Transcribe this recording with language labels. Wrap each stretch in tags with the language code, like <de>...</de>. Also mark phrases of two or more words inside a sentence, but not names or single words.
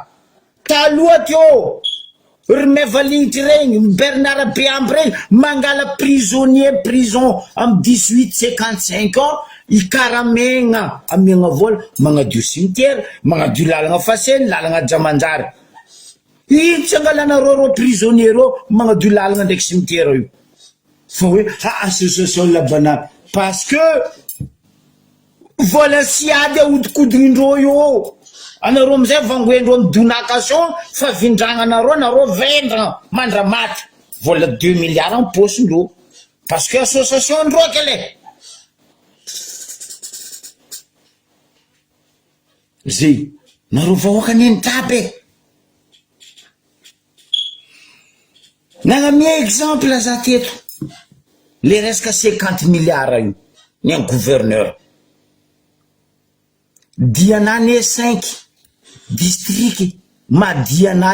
<mg>taloha teo remevalinitry regny Bernard Biamby regny mangala</mg> <fr>prisonnier prison</fr> <mg>am 1855 ans ikaramegna amegna vola magnadio cimetière magnadio lalagna faseny lalagna Jamanjary ino tsy angalanareo prisonnier reo magnadio lalagna ndraiky cimetière io fa hoe association labanany</mg> <fr>parce que</fr> <mg>vola siady ahodikodinindreo io anareo amizay vangoendreo amy donation fa vindragna anareo vendra mandramaty vola 2</mg> <fr>milliards en</fr> <mg>posindreo</mg> <fr>parce que</fr> <mg>association ndreo kele zay nareo vahoaka neny tabe nagnamia exemple za teto le resaka 50 milliards io ny</mg> <fr>un gouverneur</fr> <mg>dianane 5 district madiana</mg>